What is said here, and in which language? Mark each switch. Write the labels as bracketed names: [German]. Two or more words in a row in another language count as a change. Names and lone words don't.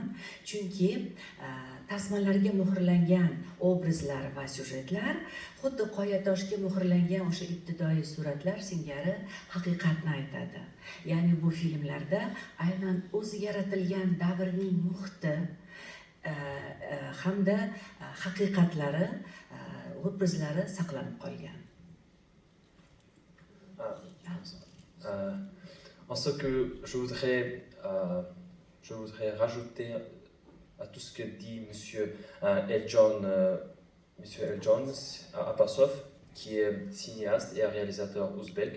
[Uzbek] Chunki tasmalarga muhrlangan obrazlar va syujetlar xuddi qoyatoshga muhrlangan o'sha ibtidoiy suratlar singari haqiqatni aytadi. Ya'ni bu filmlarda aynan o'zi yaratilgan davrning muhiti hamda haqiqatlari, obrazlari saqlanib qolgan. [French] En ce que je voudrais rajouter à tout ce que dit Monsieur Eljon Abbasov, qui est cinéaste et réalisateur ouzbek.